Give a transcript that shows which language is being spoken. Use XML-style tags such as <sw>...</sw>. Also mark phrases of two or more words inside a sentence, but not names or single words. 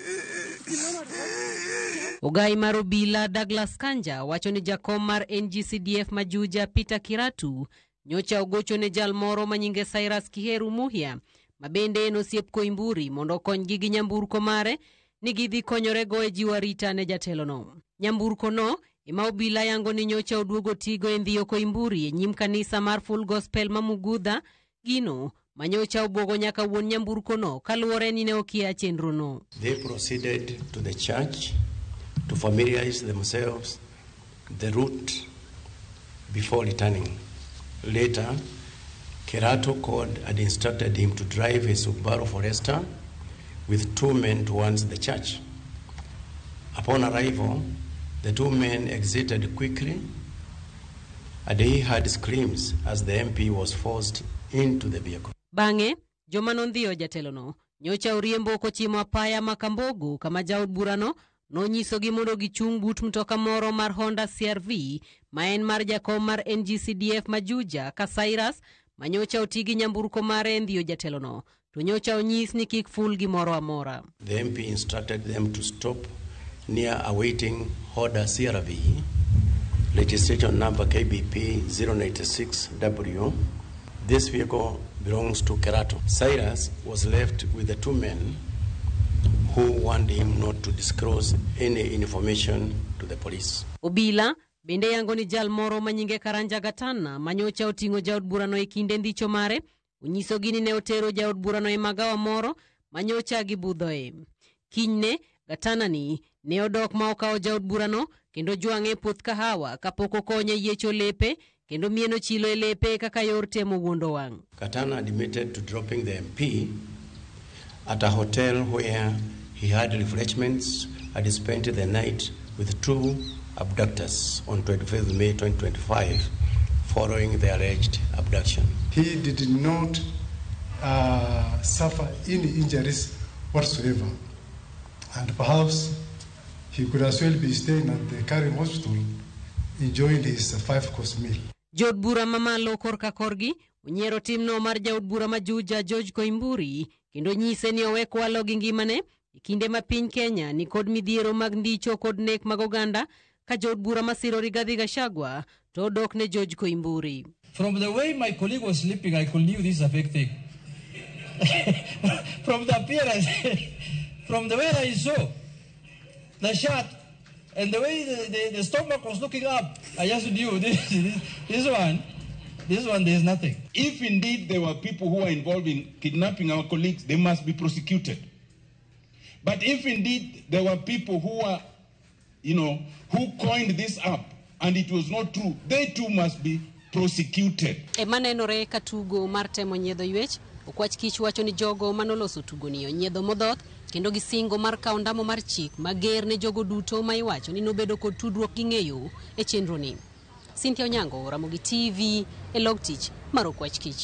<luo>Ogai mar obila Douglas Kanja wacho ni jakom mar NGCDF majuja Peter Kiratu nyocha ogocho ne jal moro manyinge Cyrus Kiheru Muhia mabende nosiep Koimburi mondo konygi gi nyamburko mare ni gidhi konyorego e jiwo arita ne jatelo no. Nyamburko no ema obila yango ni nyocha oduogo tigo e ndhiyo Koimburi e nyim kanisa mar Full Gospel Mamugudha, gino manyocha obogo nyaka wuon nyamburko no kaluwore ni ne okia chenro no.</luo> <en>They proceeded to the church to familiarize themselves the route before returning. Later, Kerato called and instructed him to drive a Subaru Forester with 2 men towards the church. Upon arrival, the 2 men exited quickly, and he heard screams as the MP was forced into the vehicle.</en> <luo>Bange, joma nondhiyo jatelo no nyocha oriembo kochimo apaya makambogu kama jaod burano nonyisogi mondo gichung but mtoka moro mar Honda CRV ma en mar jakom mar NGCDF majuja ka Cyrus manyocha otigi nyamburko mare ndhiyo jatelo no to nyocha onyis ni kik ful gimoro amora.</luo> <en>The MP instructed them to stop near awaiting Honda CRV, registration number KBP 096W. This vehicle belongs to Kerato. Cyrus was left with the 2 men who warned him not to disclose any information to the police.</en> <luo>Obila bende yango ni jal moro manyinge Karanja Gatana manyocha otingo jaod burano e kinde ndicho mare unyiso gini ne otero jaod burano e magawa moro manyocha gibudhoe. Kinyne Gatana ni ne odok ma okawo jaod burano kendo jwang'e puoth kahawa kapoko konye yiecho lepe kendo mieno chilo e lepe kaka yor temo wuondo wang'.</luo> <en>Katana admitted to dropping the MP at a hotel where he had refreshments and spent the night with 2 abductors on 25th May 2025 following the alleged abduction. He did not suffer any injuries whatsoever, and perhaps he could as well be staying at the Karim Hospital enjoying his 5-course meal.</en> <luo>Jaod bura mamalo korka korgi unyiero timno mar jaod bura majuja George Koimburi kendo nyise ni owe kwalo gi ngimane ikinde ma piny Kenya ni kod midhiero mag ndicho kod nek mag oganda ka jaod bura masiro Rigathi Gachagua to dok ne George Koimburi.</luo> <en>From the way my colleague was sleeping, I could knew this is a fake thing. From the appearance, from the way I saw the shot, and the way the stomach was looking up, I just knew this one, there's nothing. If indeed there were people who are involved in kidnapping our colleagues, they must be prosecuted. But if indeed there were people who are, who coined this up and it was not true, they too must be prosecuted.</en> <luo>Emanenore katugo mar temo nyiedho ywech, okwach kich wacho ni jogo manoloso tugo ni onyiedho modhoth kendo gisingo mar kawo ndamo mar chik mager ne jogo duto ma iwacho ni nobedo kod tudruok gi ng'eyo e chenro ni. Cynthia Onyango, Ramogi TV, e log tich mar okwach kich.</luo>